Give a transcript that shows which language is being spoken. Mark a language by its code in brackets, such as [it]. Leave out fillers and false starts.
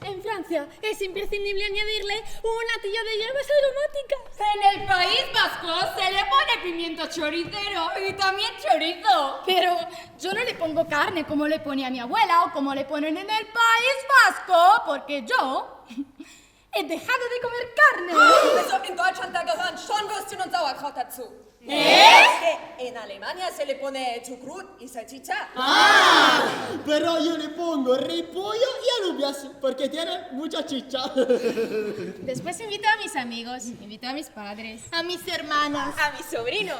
[es] En Francia es imprescindible añadirle una tilla de hierbas aromáticas. En el País Vasco se le pone pimiento choricero y también chorizo. Pero yo no le pongo carne como le ponía mi abuela o como le ponen en el País Vasco, porque yo he dejado de comer carne. [de] Also in Deutschland, da gehören schon Würstchen und Sauerkraut dazu. [es] En Alemania se le pone chucrut y salchicha. Pero yo le pongo repollo y alubias porque tiene mucha chicha. Después invito a mis amigos, invito a mis padres, A mis hermanas. A mi sobrino.